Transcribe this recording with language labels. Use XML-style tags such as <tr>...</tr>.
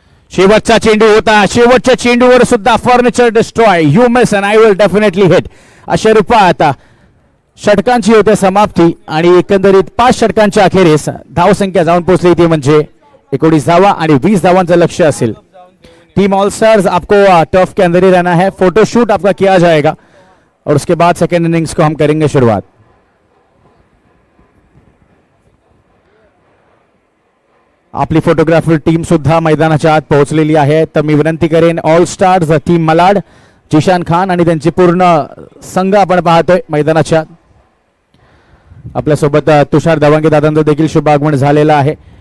<mr>शेवटचा चेंडू होता. शेवटच्या चेंडूवर सुद्धा furniture destroy.</mr> <en>you miss and I will definitely hit</en> <mr>अशा रूपात षटकांची होते समाप्ती आणि एकंदरीत 5 षटकांच्या अखेरीस धावसंख्या जाऊन पोहोचली ती म्हणजे 19 धावा आणि 20 धावांचं लक्ष्य असेल.</mr> <hi>टीम ऑल स्टार्स आपको टर्फ के अंदर ही रहना है. फोटो शूट आपका किया जाएगा और उसके बाद सेकेंड इनिंग्स को हम करेंगे शुरुआत.</hi> <mr>आपली फोटोग्राफर टीम सुद्धा मैदानाच्या आत पोहोचलेली आहे. तर मी विनंती करेन all stars team Malad Zeeshan Khan आणि त्यांची पूर्ण संघ आपण पाहतोय मैदानाच्या. आपल्यासोबत तुषार दवांगे दादांचं देखील शुभ आगमन झालेलं आहे.</mr>